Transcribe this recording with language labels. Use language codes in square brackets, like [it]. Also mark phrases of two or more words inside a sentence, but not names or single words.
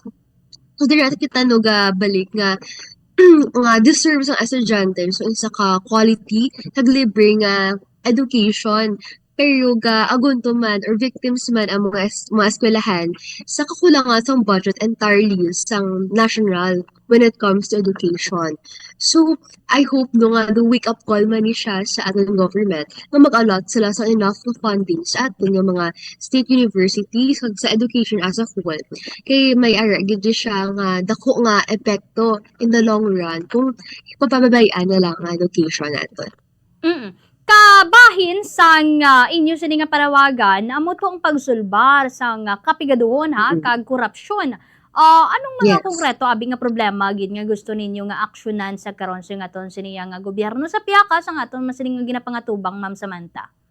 [hil] So diri kita no ga balik nga nga deserves ang estudyante so isa ka quality kag libre nga education, pero ga agunto man or victims man ang mga eskwelahan sa kakulangan sa budget entirely sang national [en] when it comes to education. So I hope [hil] no nga [en] the wake up call [hil] man ni siya sa ating government na mag-allot sila sa enough na funding sa ating nga mga [en] state universities [hil] kag sa [en] education as a whole. [hil] Kay may ara gid siya nga dako nga epekto [en] in the long run [hil] kung papababayaan na lang ang education naton. Mm. Kabahin sang inyo sini nga panawagan amo to ang pagsulbar sang kapigaduhon Mm. kag korupsyon. Anong mga [en] Yes. [hil] konkreto abi nga problema gid nga gusto ninyo nga aksyonan sa karon sa aton sini nga gobyerno sa piyaka sang aton masini nga ginapangatubang Ma'am Samantha?